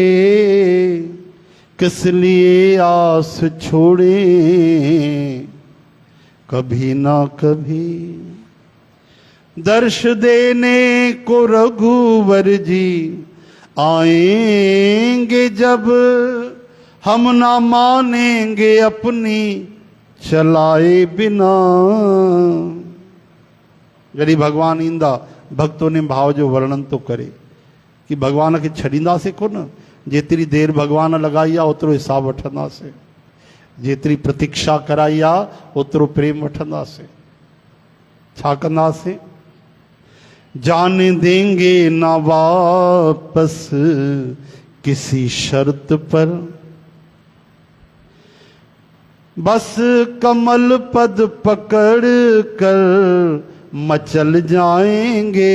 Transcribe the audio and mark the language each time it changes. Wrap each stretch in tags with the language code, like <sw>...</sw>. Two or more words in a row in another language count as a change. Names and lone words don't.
<hi>किस लिए आस छोड़े कभी ना कभी। दर्श देने को रघुवर जी आएंगे जब, हम ना मानेंगे अपनी चलाए बिना।</hi> <sd>जॾहिं भगवान ईंदा, भक्तों ने भाव जो वर्णन तो करे कि भगवान खे छॾींदासीं कोन, जेतिरी देर भगवान लगाई आहे ओतिरो हिसाब वठंदासीं, जेतिरी प्रतीक्षा कराई आहे ओतिरो प्रेम वठंदासीं। छा कंदासीं?</sd> <hi>जाने देंगे ना वापस किसी शर्त पर, बस कमल पद पकड़ कर मचल जाएंगे।</hi>